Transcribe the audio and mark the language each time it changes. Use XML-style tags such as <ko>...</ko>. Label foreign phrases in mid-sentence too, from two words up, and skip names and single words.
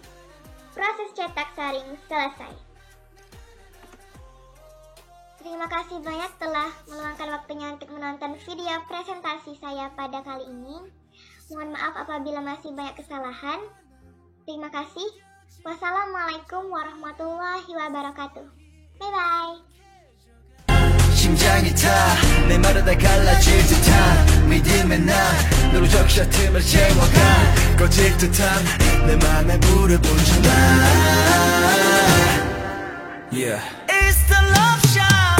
<id>Proses cetak saring selesai. Terima kasih banyak telah meluangkan waktunya untuk menonton video presentasi saya pada kali ini. Mohon maaf apabila masih banyak kesalahan. Terima kasih.</id> <ar>والسلام عليكم ورحمة الله وبركاته.</ar> <en>Bye bye.</en> <ko>심장이 타 내 말을 다 갈라질 듯한 믿음의 난 너로 적셔 틈을 채워가 꺼질 듯한 내 맘에 불을 붙여 나</ko> <en>Yeah It's the love shot</en>